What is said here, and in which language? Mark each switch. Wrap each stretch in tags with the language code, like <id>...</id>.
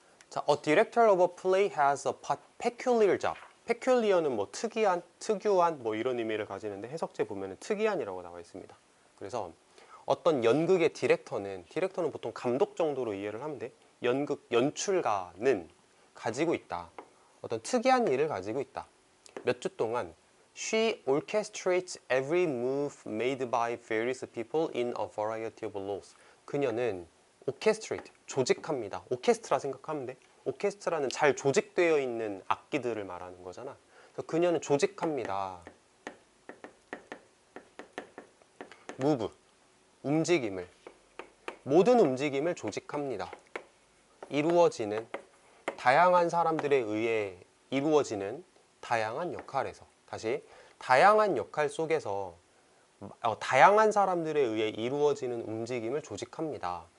<en>자, a director of a play has a peculiar job.</en> <ko>peculiar는 뭐 특이한, 특유한 뭐 이런 의미를 가지는데 해석제 보면은 특이한이라고 나와 있습니다. 그래서 어떤 연극의 디렉터는 보통 감독 정도로 이해를 하면 돼. 연극 연출가는 가지고 있다. 어떤 특이한 일을 가지고 있다. 몇 주 동안</ko> <en>She orchestrates every move made by various people in a variety of roles.</en> <ko>그녀는 orchestrate, 조직합니다. 오케스트라 생각하면 돼. 오케스트라는 잘 조직되어 있는 악기들을 말하는 거잖아. 그래서 그녀는 조직합니다. move, 움직임을, 모든 움직임을 조직합니다. 이루어지는, 다양한 사람들에 의해 이루어지는 다양한 역할에서, 다시 다양한 역할 속에서 다양한 사람들에 의해 이루어지는 움직임을 조직합니다.</ko>